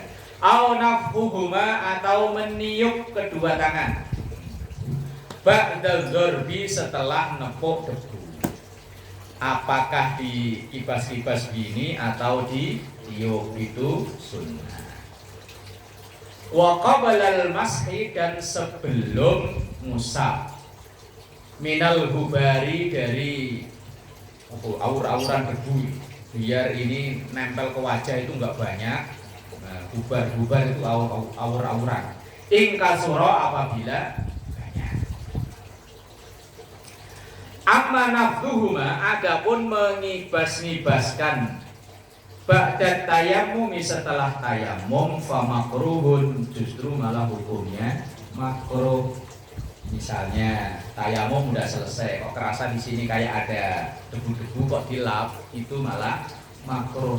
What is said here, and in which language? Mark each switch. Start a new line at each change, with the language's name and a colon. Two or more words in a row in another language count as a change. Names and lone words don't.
Arabic: Au nafhuhuma,
Indonesian: atau meniup kedua tangan.
Arabic: Ba'da dzarbi,
Indonesian: setelah nepuk debu. Apakah di kipas-kipas gini atau di tiup, itu sunnah.
Arabic: Wa qablal mashi,
Indonesian: dan sebelum musab,
Arabic: minal hubari,
Indonesian: dari aur-auran debu, biar ini nempel ke wajah itu enggak banyak. Nah, hubar itu aur-auran.
Arabic: In kasura,
Indonesian: apabila banyak.
Arabic: Amma nafduhuma,
Indonesian: adapun mengibas-ngibaskan
Arabic: ba'da tayamum,
Indonesian: setelah tayamum,
Arabic: fa makruhun,
Indonesian: justru malah hukumnya makruh. Misalnya tayamum udah selesai, kok kerasa di sini kayak ada debu-debu, kok dilap, itu malah makruh.